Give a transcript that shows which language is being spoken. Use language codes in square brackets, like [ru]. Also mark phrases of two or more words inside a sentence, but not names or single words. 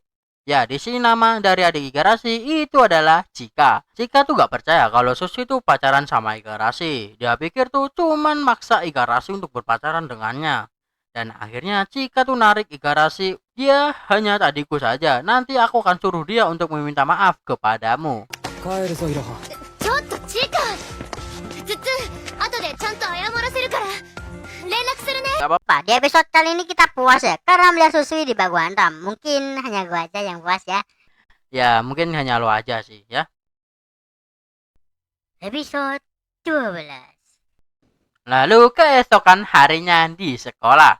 [id] Ya di sini nama dari adik Igarashi itu adalah Chika. Chika tuh gak percaya kalau Susu itu pacaran sama Igarashi. Dia pikir tuh cuman maksa Igarashi untuk berpacaran dengannya. Dan akhirnya Chika tuh narik Igarashi. Dia hanya adikku saja. Nanti aku akan suruh dia untuk meminta maaf kepadamu. [ja] 帰るぞイロハ。ちょっとチカツッツン後でちゃんと謝らせるから連絡するね。 [id] Pak, di episode kali ini kita puas ya. Karena melihat Susui di bagu hantam. Mungkin hanya gue aja yang puas ya. Ya mungkin hanya lo aja sih ya. Episode 12. Lalu keesokan harinya di sekolah.